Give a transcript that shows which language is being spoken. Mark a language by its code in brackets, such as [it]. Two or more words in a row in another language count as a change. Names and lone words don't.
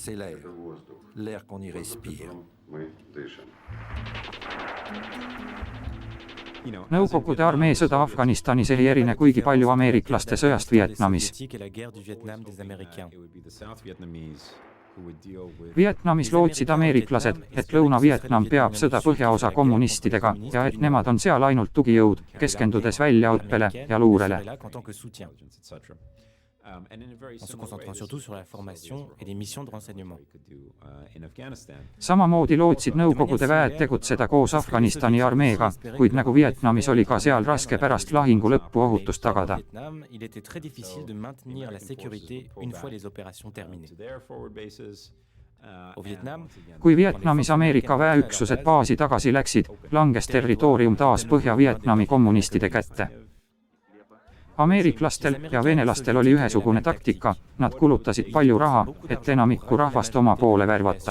[et] Nõukogude armee sõda Afganistanis ei erine kuigi palju ameeriklaste sõjast Vietnamis. Vietnamis lootsid ameeriklased, et Lõuna-Vietnam peab sõda põhjaosa kommunistidega ja et nemad on seal ainult tugijõud, keskendudes väljaõppele ja luurele. [fr] En se concentrant surtout sur la formation et des missions de renseignement. [et] Samamoodi lootsid Nõukogude väed tegutseda koos Afganistani armeega, kuid nagu Vietnamis oli ka seal raske pärast lahingu lõppu ohutust tagada. [fr] Il était très difficile de maintenir la sécurité une fois les opérations terminées. [et] Kui Vietnamis Ameerika väeüksused baasi tagasi läksid, langes territoorium taas Põhja-Vietnami kommunistide kätte. Ameeriklastel ja venelastel oli ühesugune taktika, nad kulutasid palju raha, et enamikku rahvast oma poole värvata.